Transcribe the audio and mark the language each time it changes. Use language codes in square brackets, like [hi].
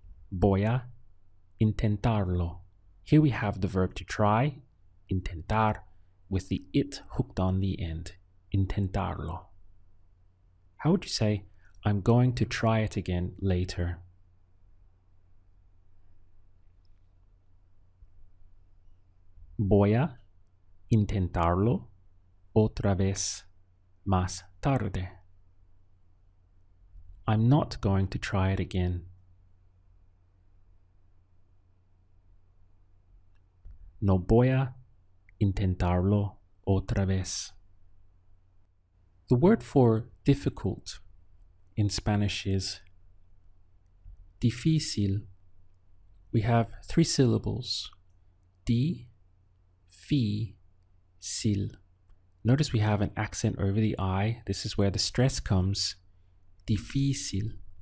[es] Voy a intentarlo. [en] Here we have the verb to try, intentar, with the it hooked on the end, intentarlo. How would you say, I'm going to try it again later? [es] Voy a intentarlo otra vez más tarde. [en] I'm not going to try it again. [es] No voy a intentarlo otra vez. [en] The word for difficult in Spanish is difícil. We have 3 syllables. Di, fi, sil. Notice we have an accent over the I. This is where the stress comes. Difícil.